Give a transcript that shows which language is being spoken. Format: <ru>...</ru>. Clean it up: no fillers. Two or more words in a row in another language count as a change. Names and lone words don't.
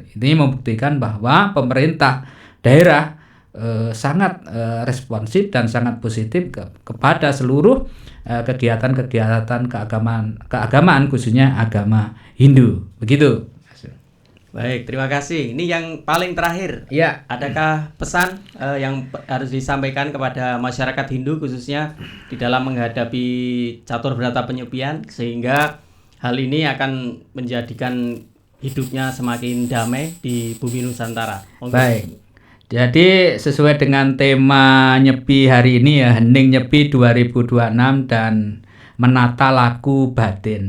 <id>Ini membuktikan bahwa pemerintah daerah sangat responsif dan sangat positif kepada seluruh kegiatan-kegiatan keagamaan khususnya agama Hindu. Begitu. Baik, terima kasih. Ini yang paling terakhir. Ya. Adakah pesan yang harus disampaikan kepada masyarakat Hindu khususnya di dalam menghadapi catur berata penyepian sehingga hal ini akan menjadikan hidupnya semakin damai di bumi Nusantara? Baik. Jadi sesuai dengan tema Nyepi hari ini ya, Hening Nyepi 2026 dan menata laku batin.</id>